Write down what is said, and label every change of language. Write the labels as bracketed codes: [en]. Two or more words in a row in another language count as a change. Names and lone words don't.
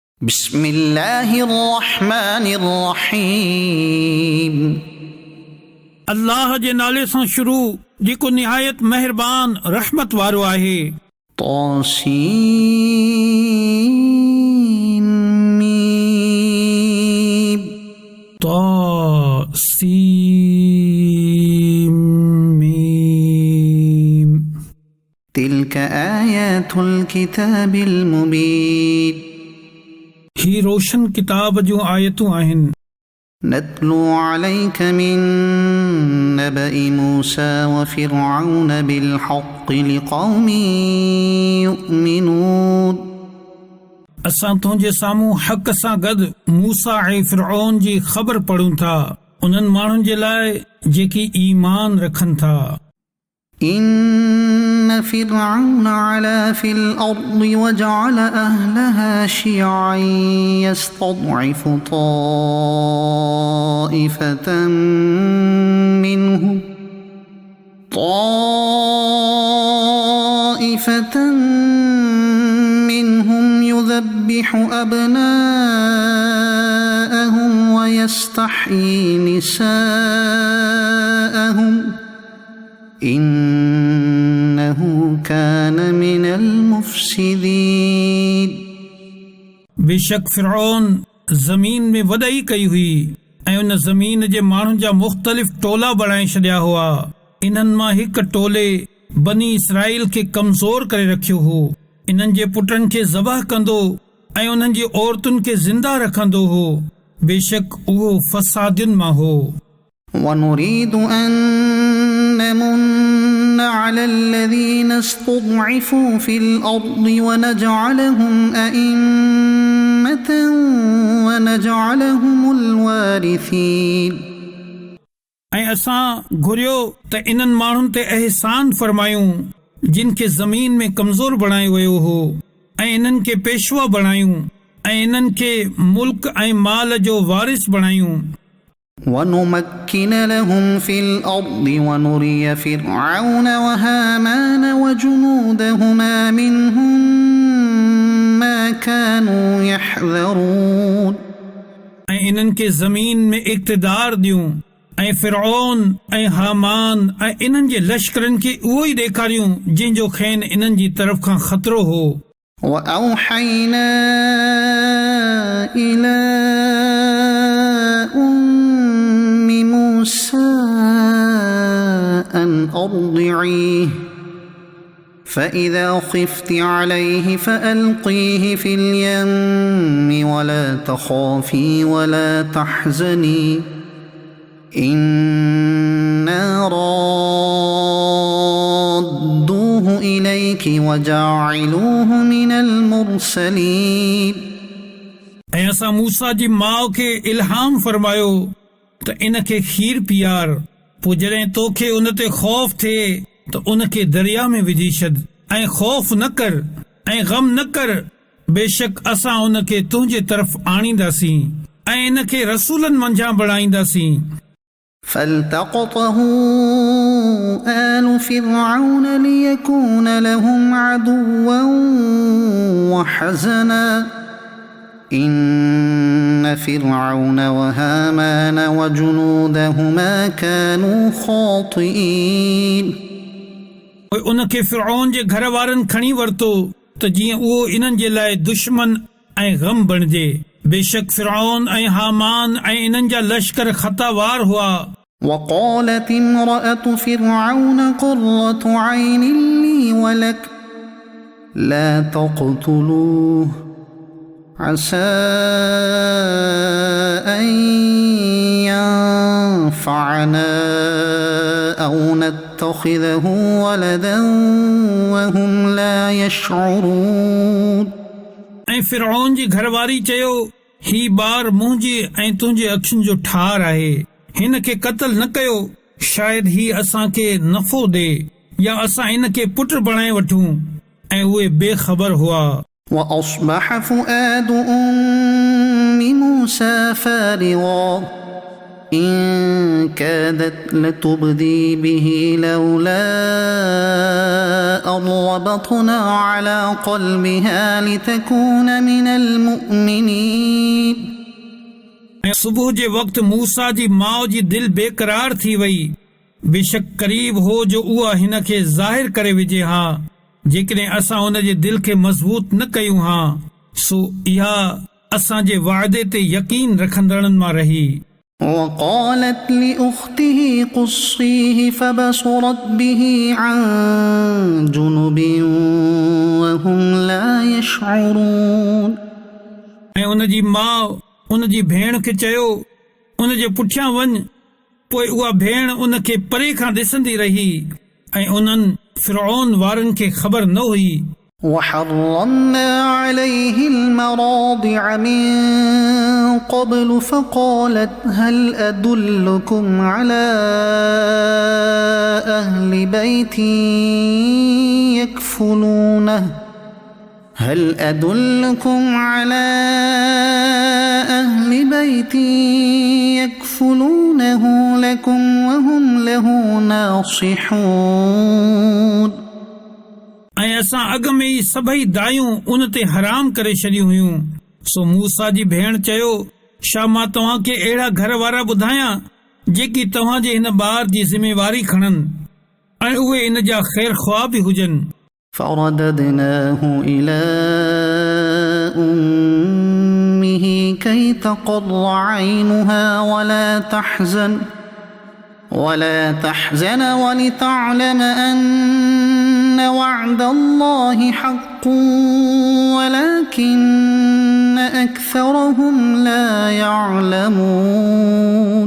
[ar] بسم الله الرحمن الرحيم [sd] अल्लाह जे नाले सां शुरू जेको निहायत मेहरबान रहमत वारो आहे। [ar] طاسين ميم طاسيم ميم تلك آيات الكتاب المبين [sd] ही रोशन किताब जूं आयतूं आहिनि। [ar] نتلو عليك من نبأ موسى وفرعون بالحق لقوم يؤمنون [sd] असां तुंहिंजे साम्हूं हक़ सां गॾु मूसा ऐं फिरऔन जी ख़बर पढ़ूं था उन्हनि माण्हुनि जे लाइ जेकी ईमान रखनि था। [ar] إن فرعون علا في الأرض وجعل أهلها شيعا يستضعف طائفة منهم يذبح أبناءهم ويستحيي نساءهم إنه كان من المفسدين [sd] बेशक फिरऔन ज़मीन में वॾाई कई हुई ऐं उन ज़मीन जे माण्हुनि जा मुख़्तलिफ़ टोला बणाए छॾिया हुआ। इन्हनि मां हिकु टोले बनी इसराइल खे कमज़ोर करे रखियो हो। इन्हनि जे पुटनि खे ज़बह कंदो ऐं उन्हनि जी औरतुनि खे ज़िंदा रखंदो हो। बेशक उहो फसादियुनि मां हो। [ar] ونريد أن نمن على الذين استضعفوا في الأرض ونجعلهم أئمة ونجعلهم الوارثين [sd] ऐं असां घुरियो त इन्हनि माण्हुनि ते अहसान फरमायूं जिन खे ज़मीन में कमज़ोर बणायो वियो हो ऐं इन्हनि खे पेशवा बणायूं ऐं इन्हनि खे मुल्क ऐं माल जो वारिस बणायूं। [ar] ونمكن لهم في الأرض ونري فرعون وهامان وجنودهما منهم ما كانوا يحذرون [sd] ऐं इन्हनि खे ज़मीन में इक़्तिदार ॾियूं ऐं फिरऔन ऐं हामान ऐं इन्हनि जे लश्करनि खे उहो ई ॾेखारियूं जंहिंजो खेनि इन्हनि जी तरफ़ खां ख़तरो हो। [ar] وأوحينا إلى موسى أن أرضعيه فإذا خفت عليه فألقيه في اليم ولا تخافي ولا تحزني إنا رادوه إليك وجاعلوه من المرسلين [sd] ऐं असां मूसा जी माउ खे इल्हाम फरमायो त इन खे खीर पीआर पोइ जॾहिं तोखे उन ते ख़ौफ़ थिए त उन खे दरिया में विझी छॾ ऐं ख़ौफ़ न कर ऐं ग़म न कर। बेशक असां उन खे तुंहिंजे तरफ़ आणींदासीं ऐं इन खे रसूलनि मंझां बणाईंदासीं। [ar] فالتقطه آل فرعون ليكون لهم عدوا وحزنا إن فرعون وهامان وجنودهما كانوا خاطئين [sd] उन खे फिरऔन जे घर वारनि खणी वरितो त जीअं उहो इन्हनि जे लाइ दुश्मन ऐं ग़म बणिजे। बेशक फिरऔन ऐं हामान ऐं इन्हनि जा लश्कर ख़तावार हुआ। [ar] وقالت امرأة فرعون قرة عين لي ولك لا تقتلوه عسى أن ينفعنا أو نتخذه ولدا وهم لا يشعرون [sd] ऐं फिरऔन जी घरवारी चयो ही ॿार मुंहिंजी ऐं तुंहिंजे अखियुनि जो ठार आहे। हिन खे क़त्ल न कयो शायदि ही असांखे नफ़ो ॾे या असां इन खे पुट बणाए वठूं। ऐं उहे बेख़बर हुआ। [ar] وأصبح فؤاد أم موسى فارغا إن كادت لتبدي به لولا أن ربطنا على قلبها لتكون من المؤمنين. [sd] सुबुह जे वक़्तु मूसा जी माउ जी दिल बेकरार थी वई। बेशक करीब हो जो उहा हिन खे ज़ाहिर करे विझे हा। जेकॾहिं असां हुन जे दिल खे मज़बूत न कयूं हा सो इहा असां जे वाइदे ते यकीन रखंदड़नि मां रही। [ar] وقالت لأخته قصيه فبصرت به عن جنب وهم لا يشعرون. [sd] ऐं उन जी माउ उन जी भेण खे चयो उन जे पुठियां वञ। पोइ उहा भेण उन खे परे खां ॾिसंदी रही ऐं उन्हनि फिरौन वारनि खे ख़बर न हुई। [ar] وحرمنا عليه المراضع من قبل فقالت هل أدلكم على أهل بيت يكفلونه لكم وهم له ناصحون. [sd] ऐं असां अॻ में ई सभई दायूं उन ते हराम करे छॾियूं हुयूं। सो मूसा जी भेण चयो छा मां तव्हां खे अहिड़ा घर वारा ॿुधायां जेकी तव्हां जे हिन ॿार जी ज़िम्मेवारी खणनि ऐं उहे इन जा ख़ैर ख़्वाह बि हुजनि। [ar] فرددناه إلى أمه كي تقر عينها ولا تحزن ولتعلم أن وعد الله حق ولكن أكثرهم لا يعلمون.